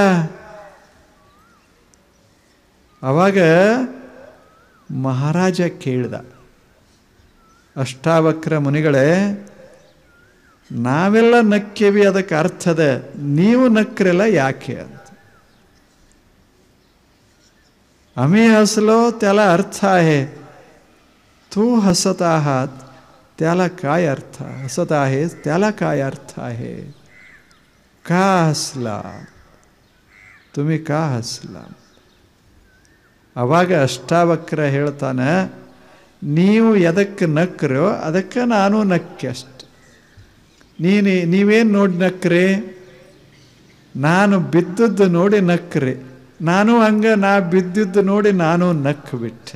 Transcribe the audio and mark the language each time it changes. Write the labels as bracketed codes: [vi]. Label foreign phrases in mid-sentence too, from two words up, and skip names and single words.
[kn] ಆವಾಗ ಮಹಾರಾಜ ಕೇಳ್ದ, ಅಷ್ಟಾವಕ್ರ ಮುನಿಗಳೇ, ನಾವೆಲ್ಲ ನಕ್ಕೇವಿ, ಅದಕ್ಕೆ ಅರ್ಥದ, ನೀವು ನಕ್ಕರೆಲ್ಲ ಯಾಕೆ ಅಂತ. [mr] आम्ही हसलो त्याला अर्थ आहे, तू हसत आहात त्याला काय अर्थ, हसत आहेस त्याला काय अर्थ आहे, का हसला तुम्ही, का हसला? [kn] ಅವಾಗ ಅಷ್ಟಾವಕ್ರ ಹೇಳ್ತಾನೆ, ನೀವು ಎದಕ್ಕೆ ನಕ್ರೋ ಅದಕ್ಕೆ ನಾನು ನಕ್ಕೆ ಅಷ್ಟೆ. ನೀವೇನು ನೋಡಿ ನಕ್ರಿ? ನಾನು ಬಿದ್ದದ್ದು ನೋಡಿ ನಕ್ರಿ. ನಾನು ಹಂಗೆ ನಾ ಬಿದ್ದಿದ್ದು ನೋಡಿ ನಾನು ನಕ್ಕು ಬಿಟ್ಟೆ.